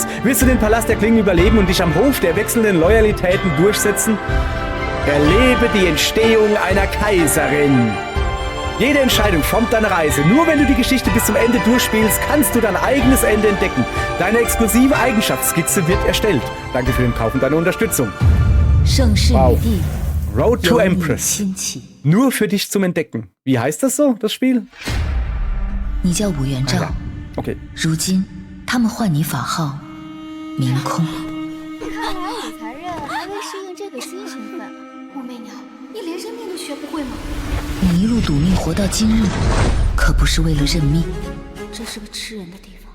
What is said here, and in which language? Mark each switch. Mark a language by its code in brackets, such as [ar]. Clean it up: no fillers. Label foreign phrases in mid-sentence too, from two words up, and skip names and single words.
[de] Willst du den Palast der Klingen überleben und dich am Hof der wechselnden Loyalitäten durchsetzen? Erlebe die Entstehung einer Kaiserin. Jede Entscheidung formt deine Reise. Nur wenn du die Geschichte bis zum Ende durchspielst, kannst du dein eigenes Ende entdecken. Deine exklusive Eigenschaftsskizze wird erstellt. Danke für den Kauf und deine Unterstützung. Wow. Road to Empress. Nur für dich zum Entdecken. Wie heißt das so, das Spiel? Ja. Okay. [zh] 如今他们唤你法号明空。你看来我残忍，还未适应这个新身份。武媚娘，你连认命都学不会吗？你一路赌命活到今日，可不是为了认命。这是个吃人的地方。